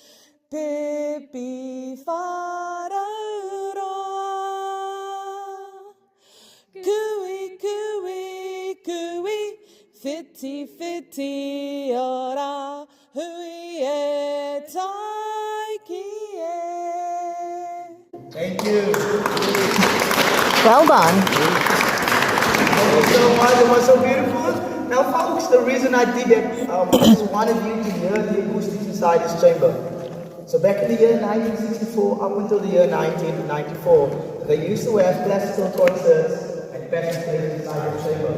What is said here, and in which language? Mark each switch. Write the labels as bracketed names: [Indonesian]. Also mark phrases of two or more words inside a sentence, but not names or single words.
[Māori] Pipi wharaura. Kui, kui, kui, whiti, whiti, ora, hui e taiki e. [English] Thank you. Well done. Thank you so much. It was so beautiful. Now, folks, the reason I did that I just wanted you to hear the acoustics inside this chamber. So back in the year 1964 up until the year 1994, they used to have classical concerts and passion plays inside the chamber.